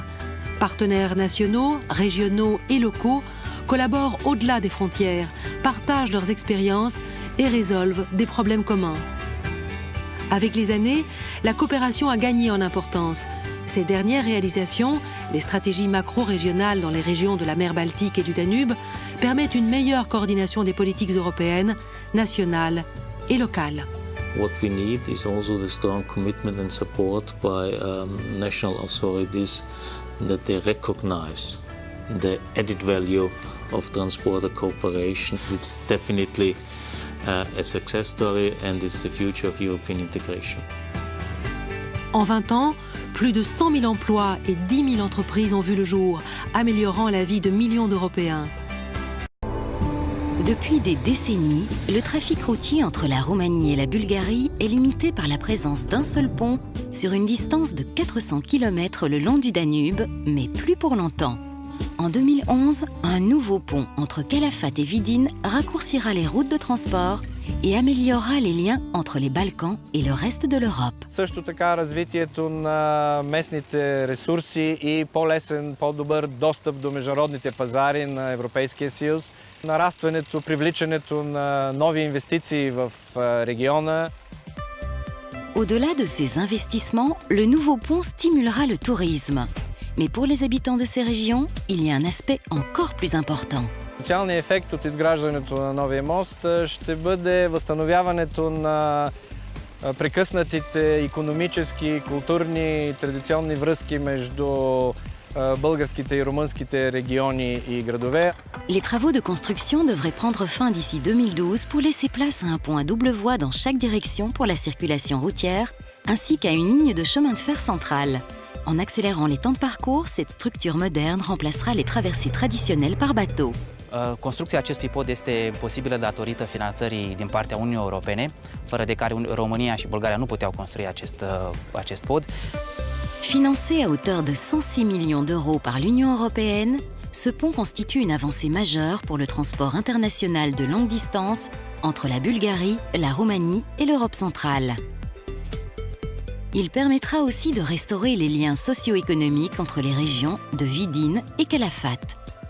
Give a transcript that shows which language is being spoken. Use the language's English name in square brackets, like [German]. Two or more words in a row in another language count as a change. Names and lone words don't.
[French] Partenaires nationaux, régionaux et locaux collaborent au-delà des frontières, partagent leurs expériences et résolvent des problèmes communs. Avec les années, la coopération a gagné en importance. Ces dernières réalisations, les stratégies macro-régionales dans les régions de la mer Baltique et du Danube, permettent une meilleure coordination des politiques européennes, nationales et locales. [English] What we need is also the strong commitment and support by national authorities that they recognize the added value of transborder cooperation. It's definitely a success story and it's the future of European integration. [French] En 20 ans, plus de 100 000 emplois et 10 000 entreprises ont vu le jour, améliorant la vie de millions d'Européens. Depuis des décennies, le trafic routier entre la Roumanie et la Bulgarie est limité par la présence d'un seul pont sur une distance de 400 km le long du Danube, mais plus pour longtemps. En 2011, un nouveau pont entre Calafat et Vidin raccourcira les routes de transport et améliorera les liens entre les Balkans et le reste de l'Europe. [Bulgarian] Също така развитието на местните ресурси и по-лесен, по-добър достъп до международните пазари на Европейския съюз, нарастването, привличането на нови инвестиции в региона. [French] Au-delà de ces investissements, le nouveau pont stimulera le tourisme. Mais pour les habitants de ces régions, il y a un aspect encore plus important. [Bulgarian] Социалният ефект от изграждането на новия мост ще бъде възстановяването на прекъснатите икономически, културни и традиционни връзки между българските и румънските региони и градове. [French] Les travaux de construction devraient prendre fin d'ici 2012 pour laisser place à un pont à double voie dans chaque direction pour la circulation routière, ainsi qu'à une ligne de chemin de fer centrale. En accélérant les temps de parcours, cette structure moderne remplacera les traversées traditionnelles par bateau. [Romanian] Construcția acestui pod este posibilă datorită finanțării din partea Uniunii Europene, fără de care România și Bulgaria nu puteau construi acest pod. [French] Financé à hauteur de 106 millions d'euros par l'Union européenne, ce pont constitue une avancée majeure pour le transport international de longue distance entre la Bulgarie, la Roumanie et l'Europe centrale. Il permettra aussi de restaurer les liens socio-économiques entre les régions de Vidin et Calafat.